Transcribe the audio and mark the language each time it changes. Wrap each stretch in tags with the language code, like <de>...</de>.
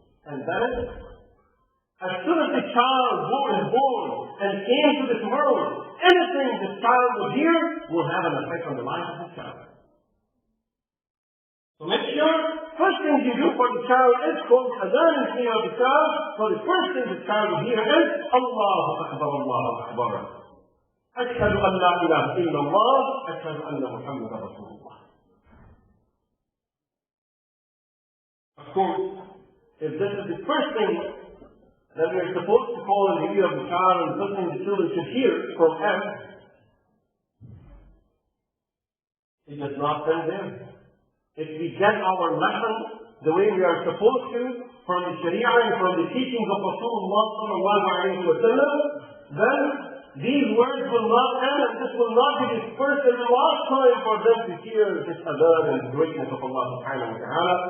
<en>And that is, as soon as the child is born and came to this world, anything this child will hear will have an effect on the life of the child. So make sure, first thing you do for the child is call adhan in the ear of the child. So the first thing the child will hear is</en> <ar>Allahu akbar, Allahu akbar. أشهد أن لا إله إلا الله أشهد أن محمدا رسول الله.</ar> <en>Of course, if this is the first thing that we are supposed to call in the ear of the child and something the children should hear from us, it does not end there. If we get our lesson the way we are supposed to from the Sharia and from the teachings of Rasulullah</en> <ar>sallallahu alayhi wa sallam,</ar> <en>then these words will not end and this will not be the first and the last time for them to hear this adhan and the greatness of Allah</en> <ar>subhanahu wa ta'ala.</ar>